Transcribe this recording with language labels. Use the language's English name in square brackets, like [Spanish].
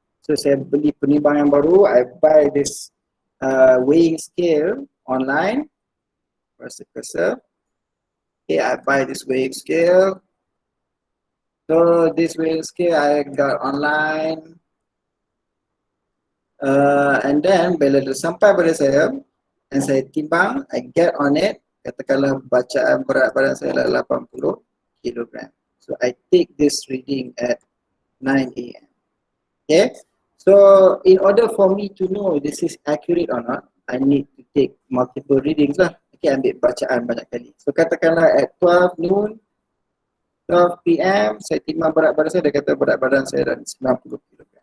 [English] So [Malay] saya beli penimbang yang baru, [English] I buy this weighing scale online. Press the cursor. Okay, I buy this weighing scale. So this weighing scale I got online. [Malay] And then bila dia sampai pada saya, dan saya timbang, [English] I get on it, [Malay] katakanlah bacaan berat badan saya adalah 80 kg. [English] So I take this reading at 9 AM. Okay, so in order for me to know this is accurate or not, I need to take multiple readings lah. [Malay] Okay, ambil bacaan banyak kali. So katakanlah [English] at 12 noon, 12 PM, [Malay] saya timbang berat badan saya, dia kata berat badan saya dah 90 kg.